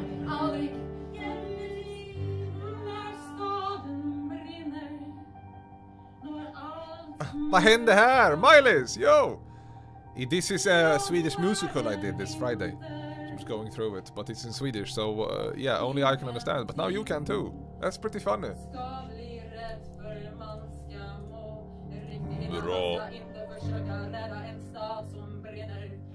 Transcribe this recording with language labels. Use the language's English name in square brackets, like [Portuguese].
[Swedish] Aldrig hjälper till när staden brinner. Når allt Vad hände här? Miley's, yo! [English] This is a Swedish musical I did this Friday. I'm just going through it, but it's in Swedish, so yeah, only I can understand. But now you can too. That's pretty funny. [Swedish] ska bli rätt för man ska må riktigt. Bra. Man ska inte försöka rädda en stad som brinner.